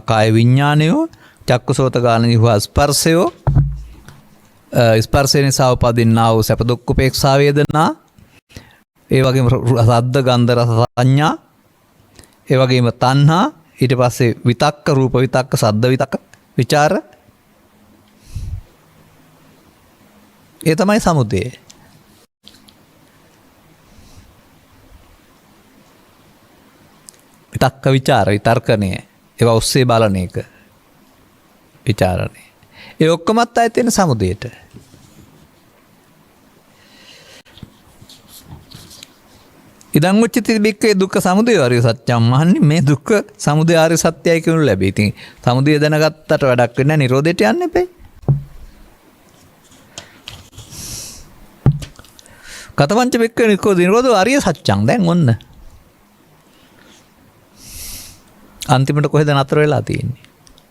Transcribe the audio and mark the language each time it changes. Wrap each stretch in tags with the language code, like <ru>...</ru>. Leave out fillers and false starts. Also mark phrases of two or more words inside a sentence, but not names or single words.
<si>කාය විඥානයෝ චක්කුසෝත ගාන જીවහා ස්පර්ශයෝ ස්පර්ශය නිසා උපදින්නා වූ සැප දුක් උපේක්ෂා වේදනා ඒ වගේම සද්ද ගන්ධ රස සංඥා ඒ වගේම තණ්හා ඊට පස්සේ විතක්ක රූප විතක්ක සද්ද විතක්ක විචාර ඒ තමයි සමුදය. විතක්ක විචාර විතර්කණය ඒවා ඔස්සේ බලන එක විචාරණය ඒ ඔක්කොමත් ආයෙත් එන සමුදයට.</si> <pi>ඉදං උච්චති බික්කේ දුක්ඛ සමුදය ආර්ය සත්‍යම්</pi> <si>මහන්නේ මේ දුක්ඛ සමුදය ආර්ය සත්‍යයි කියනු ලැබේ. ඉතින් සමුදය දැනගත්තට වැඩක් වෙන්නේ නැහැ නිරෝධයට යන්න එපේ.</si> <pi>කතවංච බික්කේ නිරෝධෝ ආර්ය සත්‍යං</pi> <si>දැන් ඔන්න අන්තිමට කොහෙද නතර වෙලා තියෙන්නේ?</si>